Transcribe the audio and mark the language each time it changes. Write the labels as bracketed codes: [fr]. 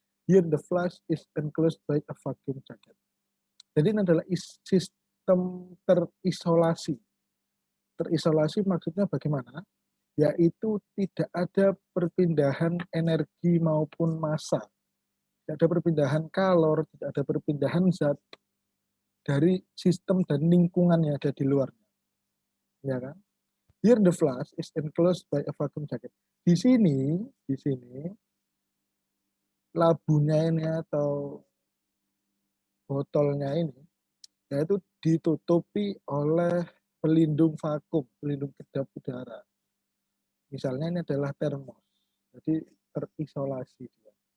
[en] Here the flask is enclosed by a vacuum jacket. [id] Jadi ini adalah sistem terisolasi. Terisolasi maksudnya bagaimana? Yaitu tidak ada perpindahan energi maupun massa. Tidak ada perpindahan kalor, tidak ada perpindahan zat dari sistem dan lingkungan yang ada di luarnya. Ya kan? [en] Here the flask is enclosed by a vacuum jacket. [id] Di sini labunya ini atau botolnya ini yaitu ditutupi oleh pelindung vakum, pelindung kedap udara. Misalnya ini adalah termos. Jadi terisolasi dia.